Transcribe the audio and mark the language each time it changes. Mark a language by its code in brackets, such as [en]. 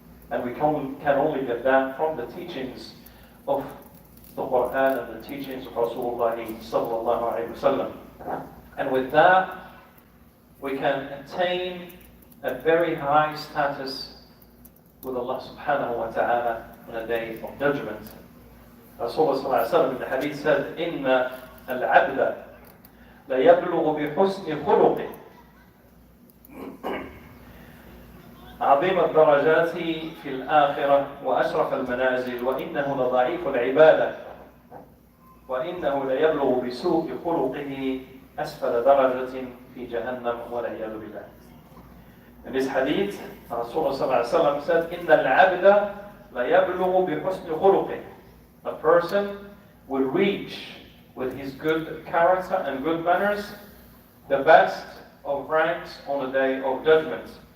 [en] And we can only get that from the teachings of the Quran and the teachings of Rasulullah sallallahu alaihi wasallam. And with that, we can attain a very high status with Allah subhanahu wa ta'ala on the day of judgment. Rasulullah sallallahu alaihi wasallam in the hadith said, [ar] إِنَّ الْعَبْدَ لَيَبْلُغُ بِحُسْنِ خُلُقِهِ عظيم الدرجات في الآخرة وأشرف المنازل وإنه لضعيف العبادة وإنه ليبلغ بسوء خلقه أسفل درجة في جهنم والعياذ بالله. [en] In this hadith, Rasulullah sallallahu alaihi wasallam said, [ar] إن العبد ليبلغ بحسن خلقه. [en] A person will reach with his good character and good manners the best of ranks on the day of judgment.